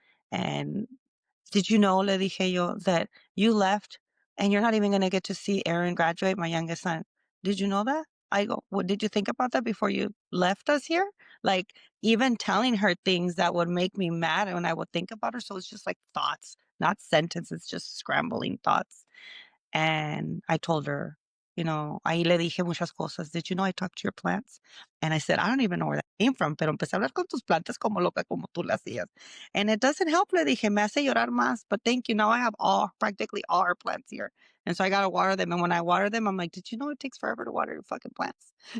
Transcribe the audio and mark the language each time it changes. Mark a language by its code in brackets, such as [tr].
[en] And did you know, [es] le dije yo, [en] that you left and you're not even going to get to see Aaron graduate, my youngest son? Did you know that? I go, what did you think about that before you left us here? Like, even telling her things that would make me mad when I would think about her. So it's just like thoughts, not sentences, just scrambling thoughts. And I told her, [es] ahí le dije muchas cosas. [en] Did you know I talked to your plants? And I said, I don't even know where that came from, [es] pero empecé a hablar con tus plantas como loca, como tú le hacías. [en] And it doesn't help, [es] le dije, me hace llorar más, [en] but thank you. Now I have practically all our plants here. And so I got to water them. And when I water them, I'm like, did you know it takes forever to water your fucking plants?